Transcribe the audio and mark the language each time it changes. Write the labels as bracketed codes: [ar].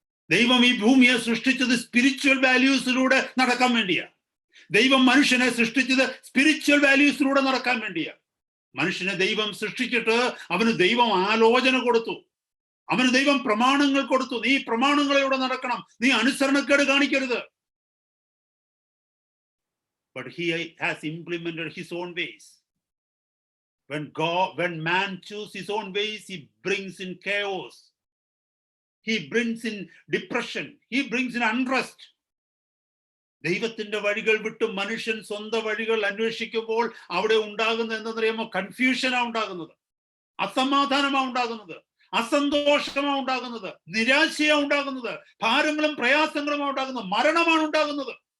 [ml] ദൈവം ഈ ഭൂമിയെ സൃഷ്ടിച്ചത് സ്പിരിച്വൽ വാല്യൂസിലൂടെ നടക്കാൻ വേണ്ടിയാ. ദൈവം മനുഷ്യനെ സൃഷ്ടിച്ചത് സ്പിരിച്വൽ വാല്യൂസിലൂടെ നടക്കാൻ വേണ്ടിയാ. മനുഷ്യനെ ദൈവം സൃഷ്ടിച്ചിട്ട് അവന് ദൈവം ആലോചന കൊടുത്തു, അവന് ദൈവം പ്രമാണങ്ങൾ കൊടുത്തു. നീ പ്രമാണങ്ങളിലൂടെ നടക്കണം, നീ അനുസരണക്കേട് കാണിക്കരുത്. [en] But he has implemented his own ways. When man chooses his own ways, he brings in chaos. He brings in depression. He brings in unrest. [ml] ദൈവത്തിന്റെ വഴികൾ വിട്ട് മനുഷ്യൻ സ്വന്തം വഴികൾ അന്വേഷിക്കുമ്പോൾ അവിടെ ഉണ്ടാകുന്നത് എന്താണെന്നറിയാമോ? കൺഫ്യൂഷനാ ഉണ്ടാകുന്നത്, അസമാധാനമാ ഉണ്ടാകുന്നത്, അസന്തോഷമാ ഉണ്ടാകുന്നത്, നിരാശയാ ഉണ്ടാകുന്നത്, ഭാരങ്ങളും പ്രയാസങ്ങളുമാ ഉണ്ടാകുന്നത്, മരണമാണ് ഉണ്ടാകുന്നത്.